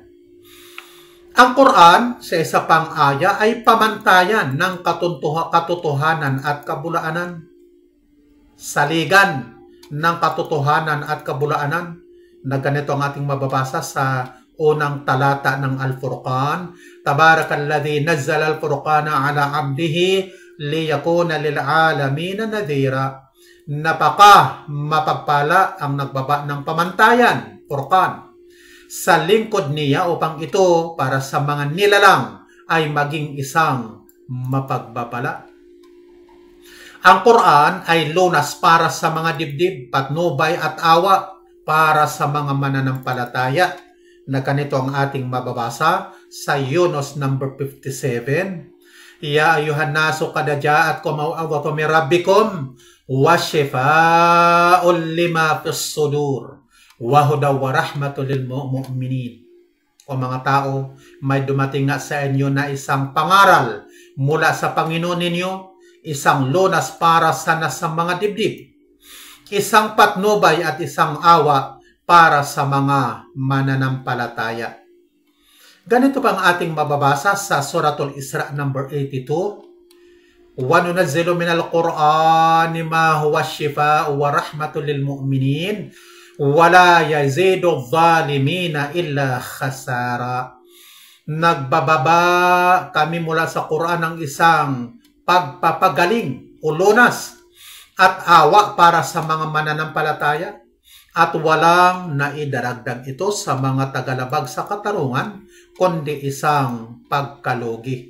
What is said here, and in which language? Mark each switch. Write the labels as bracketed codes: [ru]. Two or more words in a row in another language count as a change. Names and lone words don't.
[tl] Ang Quran sa isa pang aya ay pamantayan ng katotohanan at kabulaanan. Saligan ng katotohanan at kabulaanan na ganito ang ating mababasa sa unang talata ng Al-Furqan. [ar] تبارك الذي نزل الفرقان على عبده ليكون للعالمين نذيرا. [tl] Napaka mapagpala ang nagbaba ng pamantayan, Furqan, sa lingkod niya upang ito para sa mga nilalang ay maging isang mapagbabala. Ang Quran ay lunas para sa mga dibdib, patnubay at awa para sa mga mananampalataya na ganito ang ating mababasa sa Yunus number 57. [ar] يا أيها الناس قد جاءتكم موعظة من ربكم وشفاء لما في الصدور وهدى ورحمة للمؤمنين. [tl] O mga tao, may dumating nga sa inyo na isang pangaral mula sa Panginoon ninyo, isang lunas para sa mga dibdib, isang patnubay at isang awa para sa mga mananampalataya. Ganito pa ang ating mababasa sa Suratul Isra number 82. [ar] وننزل من القرآن ما هو شفاء ورحمة للمؤمنين ولا يزيد الظالمين إلا خسارا. [tl] Nagbababa kami mula sa Quran ng isang pagpapagaling o lunas at awa para sa mga mananampalataya at walang naidaragdag ito sa mga tagalabag sa katarungan kundi isang pagkalugi.